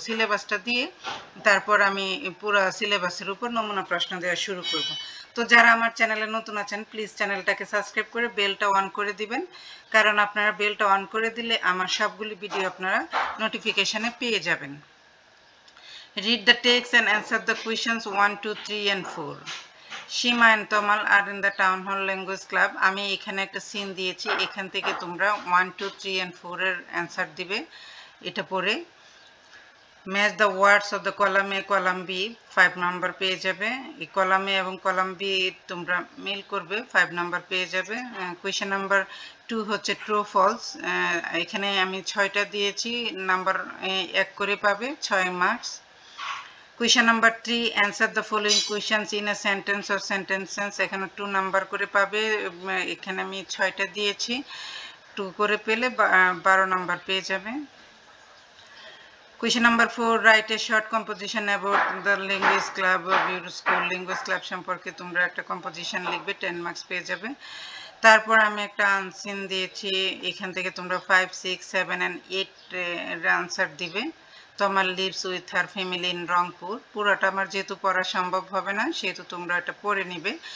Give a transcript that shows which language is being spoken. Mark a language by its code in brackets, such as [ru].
[bn] সিলেবাসটা দিয়ে তারপর আমি পুরো সিলেবাসের উপর নমুনা প্রশ্ন দেওয়া শুরু করব। তো যারা আমার চ্যানেলে নতুন আছেন প্লিজ চ্যানেলটাকে সাবস্ক্রাইব করে বেলটা অন করে দিবেন, কারণ আপনারা বেলটা অন করে দিলে আমার সবগুলি ভিডিও আপনারা নোটিফিকেশনে পেয়ে যাবেন। [en] Read the text and answer the questions 1, 2, 3 and 4. Shima and Tamal are in the Town Hall Language Club. [bn] আমি এখানে একটা সিন দিয়েছি, এখান থেকে তোমরা 1, 2, 3 and 4 এর অ্যান্সার দিবে। এটা পড়ে [en] match the words of the column A column B, [bn] 5 number পেয়ে যাবে। এই কলাম এ এবং কলাম বি তোমরা মিল করবে, 5 নাম্বার পেয়ে যাবে। কোয়েশ্চেন নাম্বার 2 হচ্ছে ট্রু ফলস। এখানে আমি 6টা দিয়েছি, নাম্বার 1 করে পাবে, 6 marks. [en] Question number 3, answer the following questions in a sentence or sentences. [bn] এখানে 2 নাম্বার করে পাবে। এখানে আমি 6টা দিয়েছি, 2 করে পেলে 12 নাম্বার পেয়ে যাবে। [en] Question number 4, write a short composition about the language club of your school. [bn] language club সম্পর্কে তোমরা একটা কম্পোজিশন লিখবে, 10 মার্কস পেয়ে যাবে। তারপর আমি একটা আনসিন দিয়েছি, এখান থেকে তোমরা 5, 6, 7 and 8 এর আনসার দিবে। [en] Tamal lives with her family in Rangpur. [bn] পুরোটা আমার যেহেতু পড়া সম্ভব হবে না, সেহেতু তোমরা এটা পড়ে নিবে।